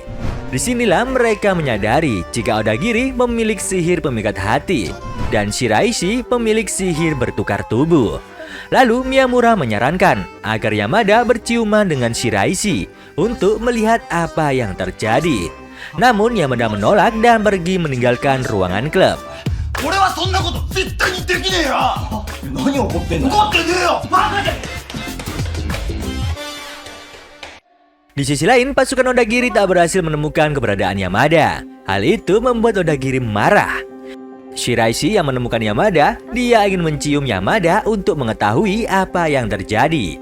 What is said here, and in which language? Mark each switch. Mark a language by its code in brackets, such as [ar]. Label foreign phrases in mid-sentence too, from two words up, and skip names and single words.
[id] Disinilah mereka menyadari jika Odagiri memiliki sihir pemikat hati dan Shiraishi pemilik sihir bertukar tubuh. Lalu Miyamura menyarankan agar Yamada berciuman dengan Shiraishi untuk melihat apa yang terjadi. Namun Yamada menolak dan pergi meninggalkan ruangan klub. [ja] 俺はそんなこと絶対にできねえよ。何怒ってんの？怒ってねえよ。バカじゃ。 [id] Di sisi lain, pasukan Odagiri tak berhasil menemukan keberadaan Yamada. Hal itu membuat Odagiri marah. Shiraishi yang menemukan Yamada, dia ingin mencium Yamada untuk mengetahui apa yang terjadi.